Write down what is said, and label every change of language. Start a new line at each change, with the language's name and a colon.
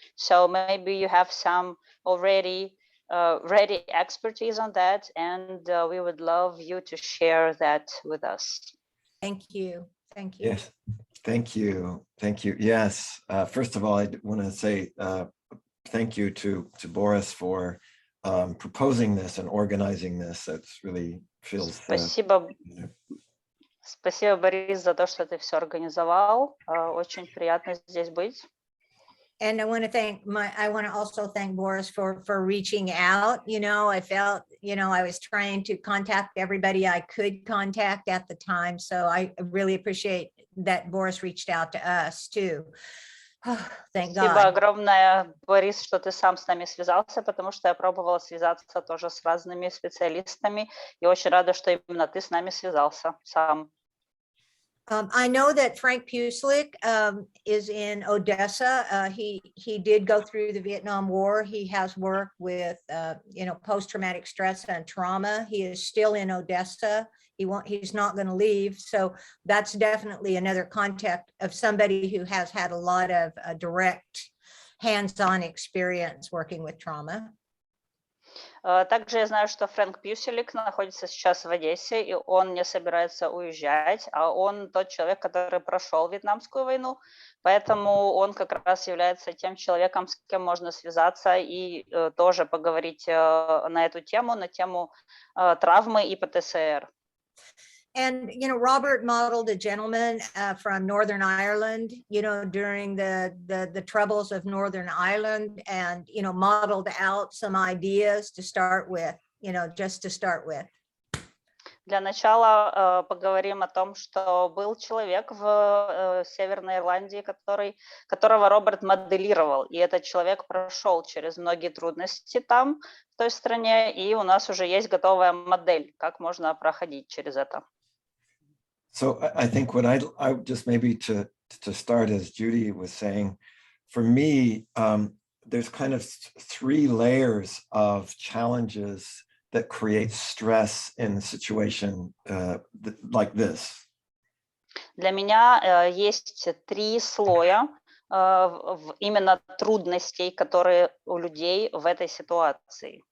English: So maybe you have some already ready expertise on that, and we would love you to share that with us. Thank you. Thank you. Yes, thank you. Thank you. Yes, first of all, I want to say thank you to Boris for proposing this and organizing this. It's really feels.
Russian: Спасибо. Спасибо, Борис, за то, что ты все организовал. Очень приятно здесь быть.
English: And I want to also thank Boris for reaching out. You know, I felt, I was trying to contact everybody I could contact at the time. So I really appreciate that Boris reached out to us too. Oh, thank God.
Russian: Спасибо огромное, Борис, что ты сам с нами связался, потому что я пробовала связаться тоже с разными специалистами. И очень рада, что именно ты с нами связался сам.
English: I know that Frank Puslik is in Odessa. He did go through the Vietnam War. He has worked with, post-traumatic stress and trauma. He is still in Odessa. He's not going to leave. So that's definitely another contact of somebody who has had a lot of direct hands-on experience working with trauma.
Russian: Также я знаю, что Фрэнк Пьюселик находится сейчас в Одессе, и он не собирается уезжать, а он тот человек, который прошел Вьетнамскую войну, поэтому он как раз является тем человеком, с кем можно связаться и тоже поговорить на эту тему, на тему травмы и ПТСР.
English: And, Robert modeled a gentleman from Northern Ireland, during the troubles of Northern Ireland, and, modeled out some ideas to start with, just to start with.
Russian: Для начала поговорим о том, что был человек в Северной Ирландии, которого Роберт моделировал, и этот человек прошел через многие трудности там, в той стране, и у нас уже есть готовая модель, как можно проходить через это.
English: So I think what I just maybe to start, as Judy was saying, for me, there's kind of three layers of challenges that create stress in a situation like this.
Russian: Для меня есть три слоя именно трудностей, которые у людей в этой ситуации.